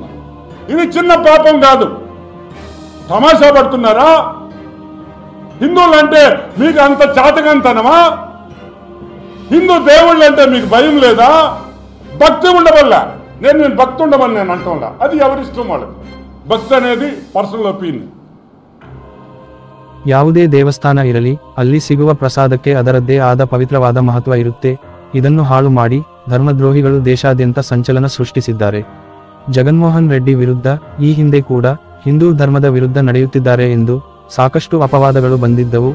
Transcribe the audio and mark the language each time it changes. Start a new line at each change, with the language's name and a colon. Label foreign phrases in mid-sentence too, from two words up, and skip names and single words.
Telugu: ఇది చిన్న పాపం కాదు. తమాషా పడుతున్నారా? హిందువులంటే మీకు అంత చాతకంతనమా? హిందూ దేవుళ్ళు అంటే మీకు భయం లేదా? భక్తి ఉండవల్లా. నేను భక్తి ఉండమని నేను అంటా, అది ఎవరిష్టం వాళ్ళకి. ಭಕ್ತ అనేది
English: personal opinion.
Kannada: ಯಾವುದೇ ದೇವಸ್ಥಾನ ಇರಲಿ ಅಲ್ಲಿ ಸಿಗುವ ಪ್ರಸಾದಕ್ಕೆ ಅದರದ್ದೇ ಆದ ಪವಿತ್ರವಾದ ಮಹತ್ವ ಇರುತ್ತೆ. ಇದನ್ನು ಹಾಳು ಮಾಡಿ ಧರ್ಮದ್ರೋಹಿಗಳು ದೇಶಾದ್ಯಂತ ಸಂಚಲನ ಸೃಷ್ಟಿಸಿದ್ದಾರೆ. ಜಗನ್ಮೋಹನ್ ರೆಡ್ಡಿ ವಿರುದ್ಧ ಈ ಹಿಂದೆ ಕೂಡ ಹಿಂದೂ ಧರ್ಮದ ವಿರುದ್ಧ ನಡೆಯುತ್ತಿದ್ದಾರೆ ಎಂದು ಸಾಕಷ್ಟು ಅಪವಾದಗಳು ಬಂದಿದ್ದವು.